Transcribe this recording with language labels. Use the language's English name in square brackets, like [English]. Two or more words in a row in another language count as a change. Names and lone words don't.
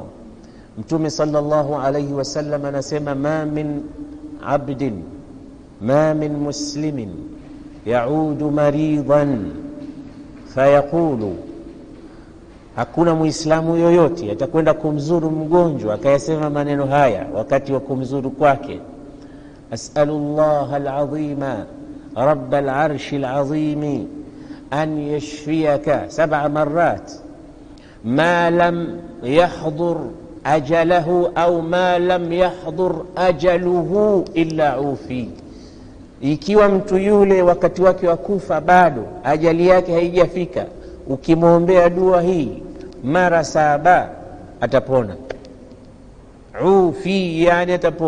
[Arabic] Mtume صلى الله عليه وسلم anasema, ما من مسلم يعود مريضا فيقول, [Swahili] hakuna muislamu yoyote atakwenda kumzuru mgonjwa akayasema maneno haya wakati wa kumzuru kwake, [Arabic] أسأل الله العظيم رب العرش العظيم أن يشفيك 7 مرات ما لم يحضر أجله أو ما لم يحضر أجله إلا عوفي. [Swahili] Ikiwa mtu yule wakati wake wa kufa bado ajali yake haijafika, ukimwombea dua hii mara 7 atapona. Ufi yani atapoa.